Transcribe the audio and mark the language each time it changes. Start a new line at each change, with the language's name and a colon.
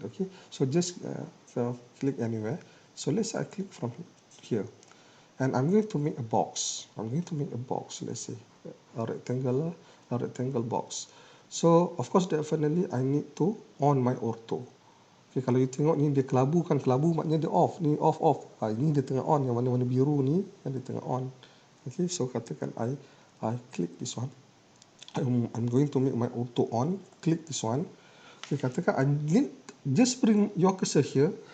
English: Okay, so just click anywhere. So let's say I click from here, and I'm going to make a box. I'm going to make a box. Let's say a rectangle box. So of course definitely I need to on my auto.
Malay: Okay, kalau you tengok ni dia kelabu kan, kelabu maknanya dia off, ni off. Ini dia tengah on, yang warna-warna biru ni yang dia tengah on.
English: Okay, so
Malay: katakan
English: I click this one. I'm going to make my auto on. Click this one. Okay,
Malay: katakan
English: I need just bring your cursor here.